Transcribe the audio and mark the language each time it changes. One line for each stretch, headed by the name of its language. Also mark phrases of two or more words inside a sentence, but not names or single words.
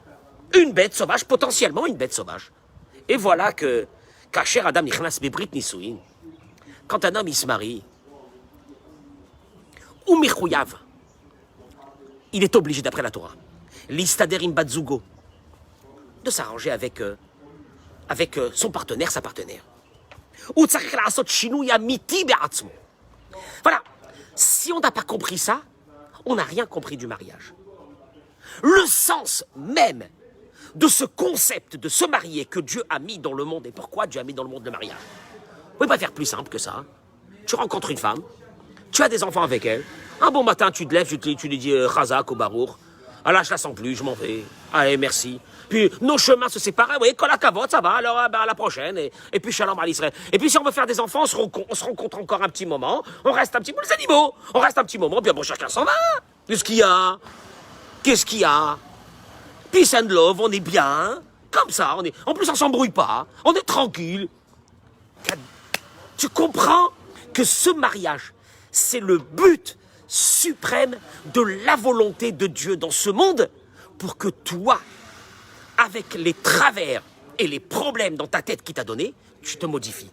French: Une bête sauvage, potentiellement une bête sauvage. Et voilà que
Hebrew: כאשר אדם נכנס בברית נישואין,
French: quand un homme il se marie, ou Michouyav, il est obligé d'après la Torah,
Hebrew: להסתדר עם בת זוגו,
French: de s'arranger avec son partenaire, sa partenaire.
Hebrew: והוא צריך לעשות שינוי אמיתי בעצמו.
French: Voilà. Si on n'a pas compris ça, on n'a rien compris du mariage. Le sens même de ce concept de se marier que Dieu a mis dans le monde, et pourquoi Dieu a mis dans le monde le mariage. Vous pouvez pas faire plus simple que ça. Tu rencontres une femme, tu as des enfants avec elle, un bon matin tu te lèves, tu lui dis
Hebrew: חזק וברוך,
French: ah là je la sens plus, je m'en vais, allez merci. Puis nos chemins se séparent, oui,
Hebrew: כל הכבוד,
French: ça va, alors à la prochaine, et puis
Hebrew: שלום על ישראל.
French: Et puis si on veut faire des enfants, on se rencontre encore un petit moment, on reste un petit peu, les animaux, on reste un petit moment, puis bon, chacun s'en va. Qu'est-ce qu'il y a? Qu'est-ce qu'il y a?
English: Peace and love,
French: on est bien, comme ça, en plus on s'embrouille pas, on est tranquille. Tu comprends que ce mariage, c'est le but suprême de la volonté de Dieu dans ce monde pour que toi, avec les travers et les problèmes dans ta tête qu'il t'a donné, tu te modifies.